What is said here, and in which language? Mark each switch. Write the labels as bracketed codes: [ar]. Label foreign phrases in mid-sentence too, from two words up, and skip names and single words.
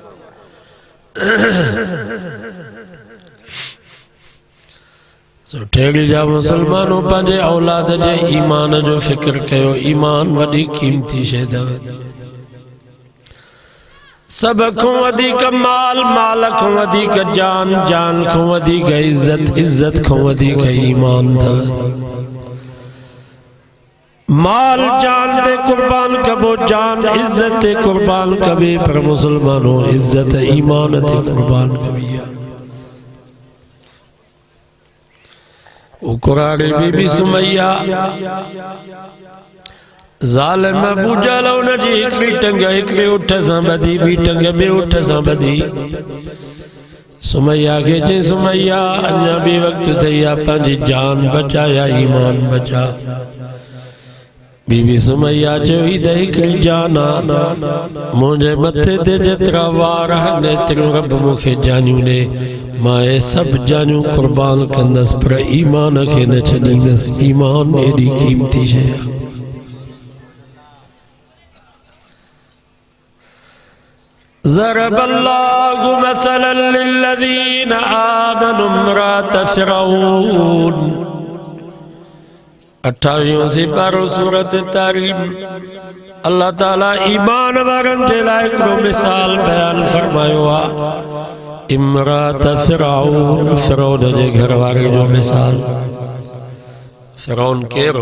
[sd] ठेड़ी जा मुसलमानों पंहिंजे औलाद जे ईमान जो फिक्र कयो। ईमान वॾी कीमती शइ अथव। सब खां वधीक माल, माल खां वधीक जान, जान खां वधीक इज्जत, इज्जत खां वधीक ईमान अथव। माल जान ते कुर्बान कबो, जान इज्जत ते कुर्बान कबे, पर मुसलमानों इज्जत ईमान ते कुर्बान कबी आहे। कुरारी बीबी सुमैया ज़ालिम अबू जहल उन जी हिकड़ी टंग हिकड़े उठ सां ॿधी, ॿी टंग ॿिए उठ सां ॿधी। सुमैया खे चई सुमैया अञा बि वक़्तु थई आहे, पंहिंजी जान बचा या ईमान बचा। बीबी सुमैया चयो ही त हिकड़ी जान आहे, मुंहिंजे मथे ते जेतिरा वार आहिनि एतिरियूं रब मूंखे जानियूं ॾे, मां हे सभु जानियूं कुर्बान कंदसि, पर ईमान खे न छॾींदसि। ईमान एॾी क़ीमती शइ आहे। [ar] ضرب الله مثلا للذين آمنوا امرأة فرعون [sd] 28 सिपारो सूरत तारीम। अल्लाह ताला ईमान वारनि जे लाइ हिकिड़ो मिसाल बयान फरमायो आहे। इमरात फिरौन, फिरौन जे घर वारे जो मिसाल। फिरौन केरो?